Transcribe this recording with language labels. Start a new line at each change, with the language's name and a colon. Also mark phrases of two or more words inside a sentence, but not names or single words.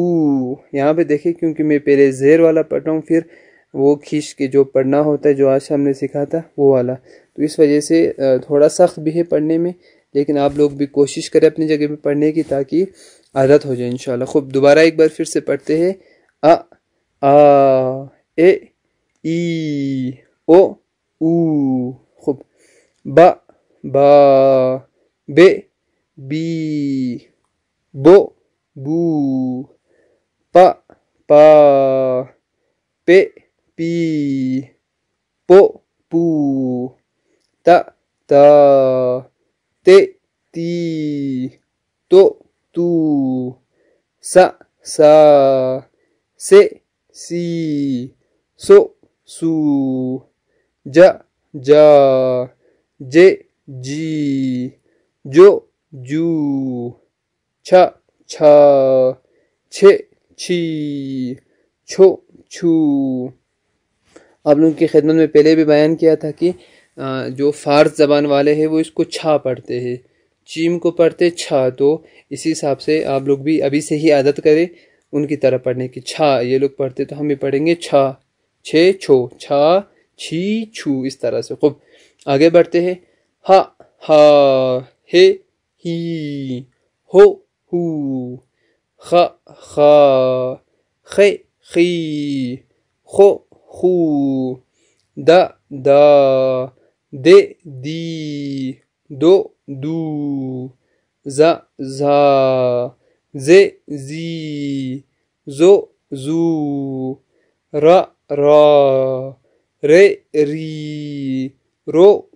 Urdu: یہاں پہ دیکھیں کیونکہ میں پہلے زیر والا پڑھ رہا ہوں، پھر وہ کھینچ کے جو پڑھنا ہوتا ہے جو آج ہم نے سکھا تھا وہ والا، تو اس وجہ سے تھوڑا سخت بھی ہے پڑھنے میں، لیکن آپ لوگ بھی کوشش کریں اپنی جگہ پہ پڑھنے کی تاکہ عادت ہو جائے
Arabic: انشاءاللہ.
Urdu: خوب دوبارہ ایک بار پھر سے پڑھتے ہیں. آ اے ای او او. خوب با بے بی بو بو. پا پے پی پو پو. تا تے تی تو سا سے سی سو جا جے جی جو چھا چھے چھی چھو چھو. آپ لوگوں کی خدمت میں پہلے بھی بیان کیا تھا کہ جو فارس زبان والے ہیں وہ اس کو چھا پڑھتے ہیں، چیم کو پڑھتے چھا، تو اسی حساب سے آپ لوگ بھی ابھی سے ہی عادت کریں ان کی طرح پڑھنے کی. چھا یہ لوگ پڑھتے تو ہم بھی پڑھیں گے چھا چھے چھو چھا چھی چھو اس طرح سے. خوب آگے بڑھتے ہیں. ہا ہے ہی ہو ہو. خا خے خی خو خو. دا دے دی دو زا زے زی زو را رے ری رو